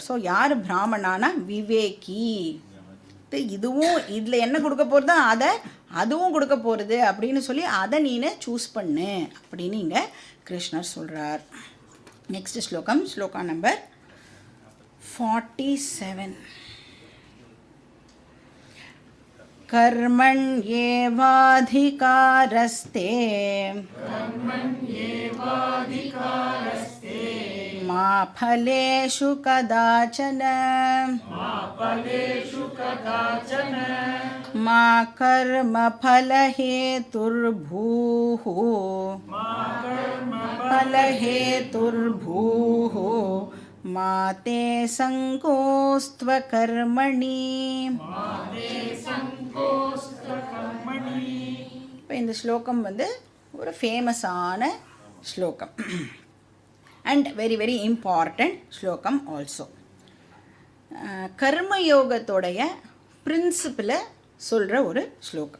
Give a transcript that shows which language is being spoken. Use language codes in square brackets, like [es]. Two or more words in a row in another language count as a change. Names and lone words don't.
[ta] ஸோ யார் பிராமணானா விவேகி. இதுவும் இதில் என்ன கொடுக்க போகிறதோ அதை அதுவும் கொடுக்க போகிறது அப்படின்னு சொல்லி அதை நீனு சூஸ் பண்ணு அப்படின்னு இங்கே கிருஷ்ணர் சொல்கிறார். நெக்ஸ்ட் ஸ்லோகம், ஸ்லோகா நம்பர் 47. [sa] कर्मण्येवाधिकारस्ते मा फलेषु कदाचन मा कर्मफलहेतुर्भूः मा ते संकोस्त्वकर्मणि. [ta] இப்போ இந்த ஸ்லோகம் வந்து ஒரு ஃபேமஸான ஸ்லோகம் [en] and very very important [ta] ஸ்லோகம் ஆல்சோ. கர்மயோகத்தோடைய பிரின்சிபிளை சொல்கிற ஒரு ஸ்லோகம்.